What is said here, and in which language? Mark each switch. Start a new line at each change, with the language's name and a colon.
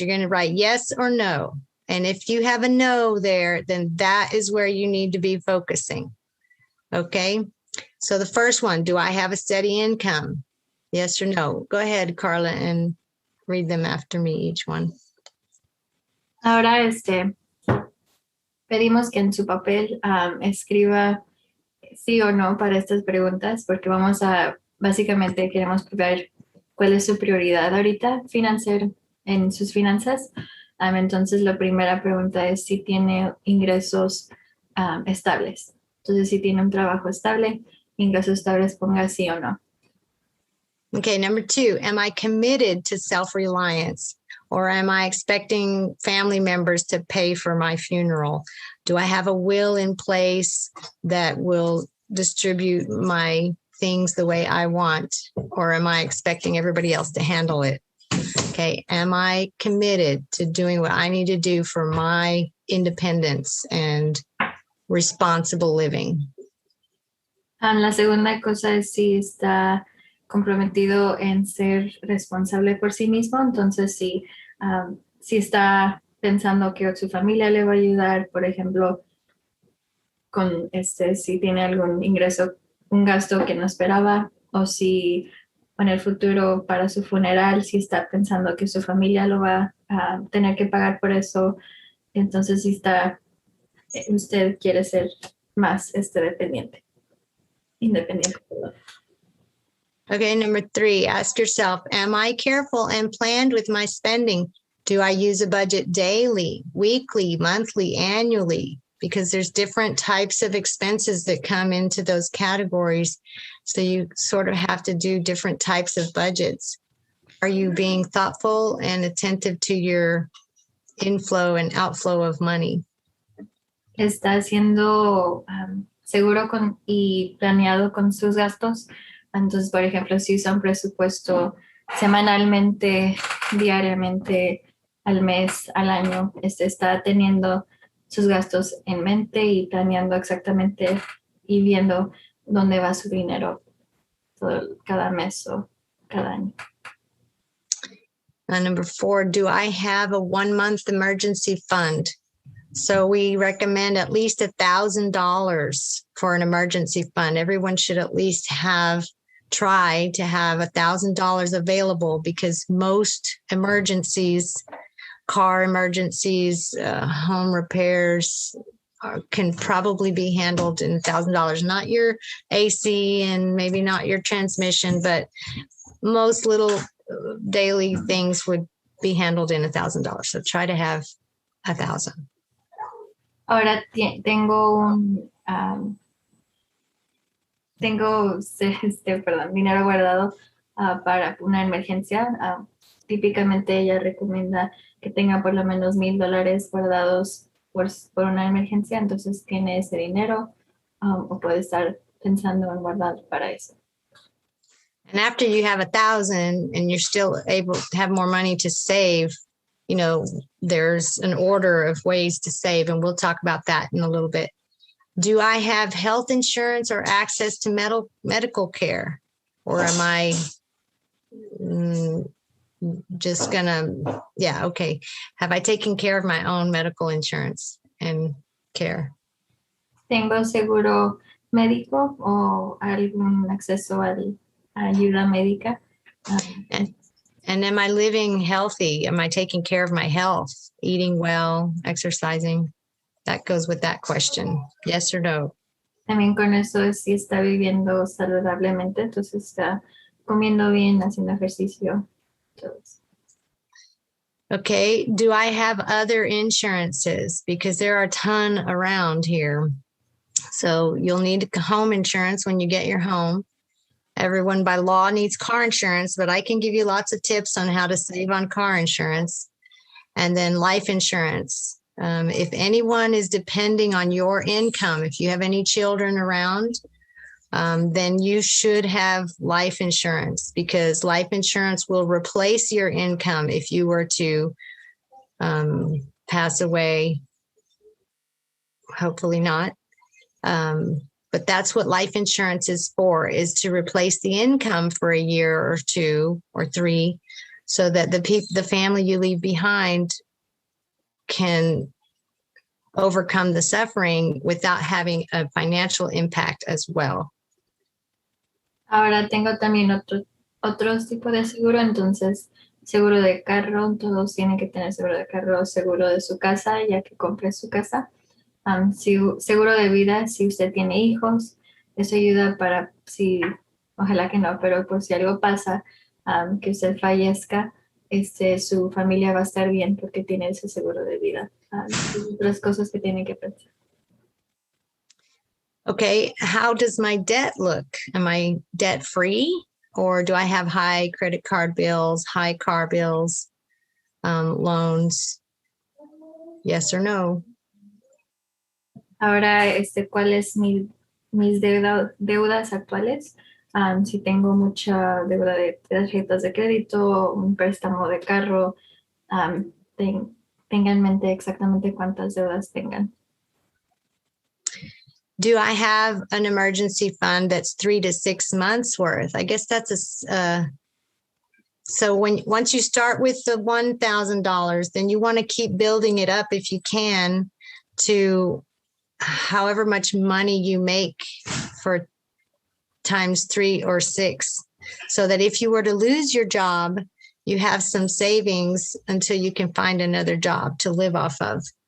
English: You're going to write yes or no. And if you have a no there, then that is where you need to be focusing. Okay, so the first one, do I have a steady income? Yes or no? Go ahead, Carla, and read them after me, each one.
Spanish: Ahora, pedimos que en su papel escriba sí o no para estas preguntas, porque básicamente queremos ver cuál es su prioridad ahorita financiera en sus finanzas. Entonces, la primera pregunta es si tiene ingresos estables. Entonces, si tiene un trabajo estable, ingresos estables, ponga sí o no.
English: Okay, number 2, am I committed to self-reliance, or am I expecting family members to pay for my funeral? Do I have a will in place that will distribute my things the way I want, or am I expecting everybody else to handle it? Okay, am I committed to doing what I need to do for my independence and responsible living?
Spanish: La segunda cosa es si está comprometido en ser responsable por sí mismo, entonces si está pensando que su familia le va a ayudar, por ejemplo, con si tiene algún ingreso, un gasto que no esperaba, o si en el futuro para su funeral, si está pensando que su familia lo va a tener que pagar por eso, entonces si está, usted quiere ser más dependiente, independiente. Perdón.
English: Okay, number 3, ask yourself, am I careful and planned with my spending? Do I use a budget daily, weekly, monthly, annually? Because there's different types of expenses that come into those categories. So you sort of have to do different types of budgets. Are you being thoughtful and attentive to your inflow and outflow of money?
Spanish: Está siendo seguro y planeado con sus gastos. Entonces, por ejemplo, si usa un presupuesto semanalmente, diariamente, al mes, al año, está teniendo sus gastos en mente y planeando exactamente y viendo dónde va su dinero cada mes o cada año.
English: Number 4, do I have a 1-month emergency fund? So we recommend at least $1,000 for an emergency fund. Everyone should at least try to have $1,000 available, because most emergencies, car emergencies, home repairs, can probably be handled in $1,000. Not your AC and maybe not your transmission, but most little daily things would be handled in $1,000. So try to have 1,000.
Spanish: Ahora tengo dinero guardado para una emergencia. Típicamente ella recomienda que tenga por lo menos $1,000 guardados por una emergencia, entonces tiene ese dinero o puede estar pensando en guardar para eso.
English: And after you have 1,000 and you're still able to have more money to save, there's an order of ways to save, and we'll talk about that in a little bit. Do I have health insurance or access to medical care? Or am I just gonna, okay. Have I taken care of my own medical insurance and care?
Spanish: ¿Tengo seguro médico o algún acceso a ayuda médica?
English: And am I living healthy? Am I taking care of my health, eating well, exercising? That goes with that question. Yes or no?
Spanish: También con eso es si está viviendo saludablemente, entonces está comiendo bien, haciendo ejercicio. Entonces, okay.
English: Do I have other insurances? Because there are a ton around here. So you'll need home insurance when you get your home. Everyone by law needs car insurance, but I can give you lots of tips on how to save on car insurance. And then life insurance. If anyone is depending on your income, if you have any children around, then you should have life insurance, because life insurance will replace your income if you were to pass away. Hopefully not. But that's what life insurance is for, is to replace the income for a year or 2 or 3, so that the family you leave behind can overcome the suffering without having a financial impact as well.
Spanish: ahora tengo también otros tipos de seguro, entonces seguro de carro, todos tienen que tener seguro de carro, seguro de su casa, ya que compre su casa. Seguro de vida, si usted tiene hijos, eso ayuda para, ojalá que no, pero por si algo pasa, que usted fallezca, su familia va a estar bien porque tiene ese seguro de vida. Otras cosas que tienen que pensar.
English: Okay, how does my debt look? Am I debt free, or do I have high credit card bills, high car bills, loans? Yes or no?
Spanish: Ahora, ¿cuáles mis deudas actuales? Si tengo mucha deuda de tarjetas de crédito, un préstamo de carro, tenga en mente exactamente cuántas deudas tengan.
English: do I have an emergency fund that's 3 to 6 months worth? I guess that's so once you start with the $1,000, then you want to keep building it up if you can to however much money you make for times 3 or 6, so that if you were to lose your job, you have some savings until you can find another job to live off of.